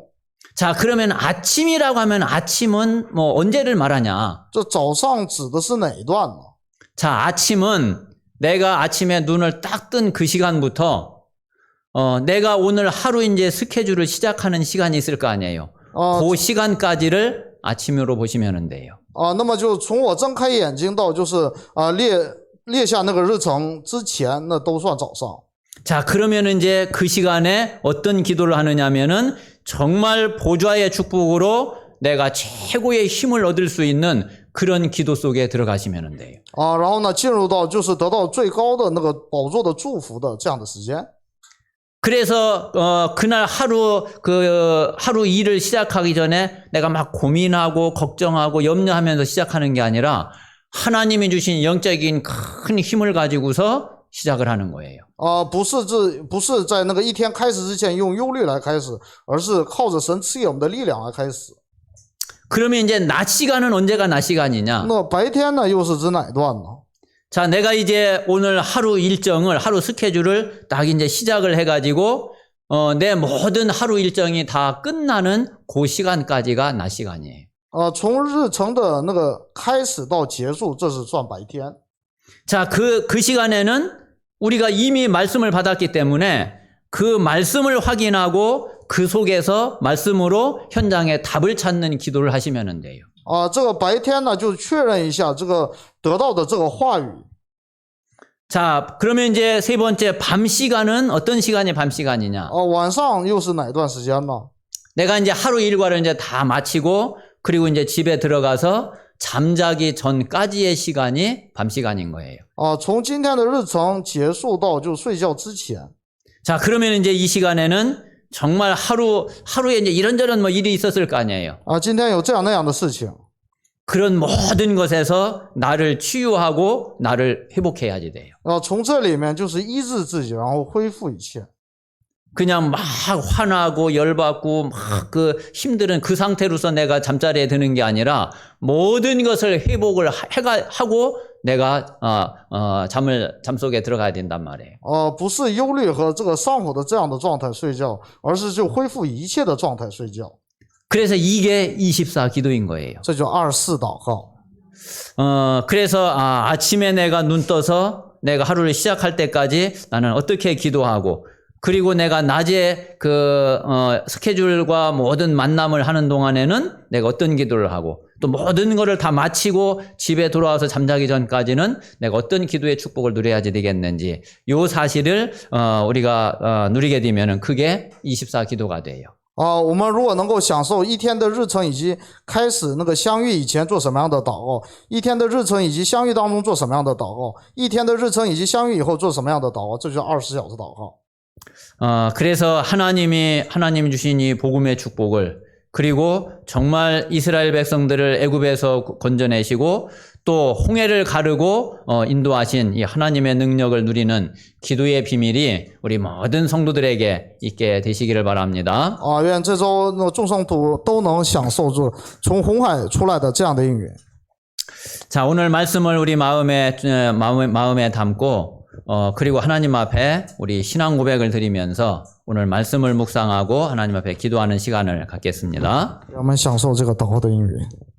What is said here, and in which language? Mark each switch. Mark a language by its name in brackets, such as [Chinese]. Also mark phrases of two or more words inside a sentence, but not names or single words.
[Korean] 자, 그러면 아침이라고 하면 아침은 뭐 언제를 말하냐? [Chinese] 这早上指的是哪一段呢？ [Korean] 자, 아침은 내가 아침에 눈을 딱 뜬 그 시간부터 내가 오늘 하루 이제 스케줄을 시작하는 시간이 있을 거 아니에요. 그 시간까지를 아침으로 보시면 돼요. [Chinese] 那么就从我睁开眼睛到就是列下那个日程之前，那都算早上。 [Korean] 자, 그러면 이제 그 시간에 어떤 기도를 하느냐면은 정말 보좌의 축복으로 내가 최고의 힘을 얻을 수 있는 그런 기도 속에 들어가시면 돼요. [Chinese] 然后呢，进入到就是得到最高的那个宝座的祝福的这样的时间。 [Korean] 그래서 그날 하루 일을 시작하기 전에 내가 막 고민하고 걱정하고 염려하면서 시작하는 게 아니라 하나님이 주신 영적인 큰 힘을 가지고서 시작을 하는 거예요. [Chinese] 不是在那个一天开始之前用忧虑来开始，而是靠着神赐给我们的力量来开始。 [Korean] 그러면 이제 낮 시간은 언제가 낮 시간이냐? [Chinese] 那白天呢，又是指哪一段呢？ [Korean] 자, 내가 이제 오늘 하루 일정을, 하루 스케줄을 딱 이제 시작을 해가지고, 내 모든 하루 일정이 다 끝나는 그 시간까지가 낮 시간이에요. [Chinese] 从日程的那个开始到结束，这是算白天。 [Korean] 자, 그 시간에는 우리가 이미 말씀을 받았기 때문에 그 말씀을 확인하고 그 속에서 말씀으로 현장에 답을 찾는 기도를 하시면 돼요. [Chinese] 这个白天呢，就确认一下这个得到的这个话语。 [Korean] 자, 그러면 이제 세 번째 밤 시간은 어떤 시간이 밤 시간이냐? [Chinese] 晚上又是哪一段时间呢？ [Korean] 내가 이제 하루 일과를 이제 다 마치고 그리고 이제 집에 들어가서 잠자기 전까지의 시간이 밤 시간인 거예요. [Chinese] 从今天的日程结束到就睡觉之前。 [Korean] 자, 그러면 이제 이 시간에는 정말 하루에 이제 이런저런 뭐 일이 있었을 거 아니에요. [Chinese] 今天有这样那样的事情。 [Korean] 그런 모든 것에서 나를 치유하고 나를 회복해야지 돼요. [Chinese] 从这里面就是医治自己，然后恢复一切。 [Korean] 그냥 막 화나고 열받고 막 힘든 그 상태로서 내가 잠자리에 드는 게 아니라 모든 것을 회복을 하고 내가 잠속에 들어가야 된단 말이에요. [Chinese] 不是忧虑和这个上火的这样的状态睡觉，而是就恢复一切的状态睡觉， [Korean] 그래서 이게 24 기도인 거예요. [Chinese] 这就24祷告。 [Korean] 그래서 아침에 내가 눈 떠서 내가 하루를 시작할 때까지 나는 어떻게 기도하고 그리고 내가 낮에 스케줄과 모든 만남을 하는 동안에는 내가 어떤 기도를 하고 또 모든 거를 다 마치고 집에 돌아와서 잠자기 전까지는 내가 어떤 기도의 축복을 누려야지 되겠는지 요 사실을 우리가 누리게 되면은 그게 24 기도가 돼요. [Chinese] 我们如果能够享受一天的日程以及开始那个相遇以前做什么样的祷告，一天的日程以及相遇当中做什么样的祷告，一天的日程以及相遇以后做什么样的祷告，这就是24小时祷告。 [Korean] 그래서 하나님이 주신 이 복음의 축복을 그리고 정말 이스라엘 백성들을 애굽에서 건져내시고 또 홍해를 가르고 인도하신 이 하나님의 능력을 누리는 기도의 비밀이 우리 모든 성도들에게 있게 되시기를 바랍니다. [Chinese] 愿这周众圣徒都能享受住从红海出来的这样的应允。 [Korean] 자, 오늘 말씀을 우리 마음에 담고 그리고 하나님 앞에 우리 신앙 고백을 드리면서 오늘 말씀을 묵상하고 하나님 앞에 기도하는 시간을 갖겠습니다. [Chinese] 让我们享受这个祷告的应允。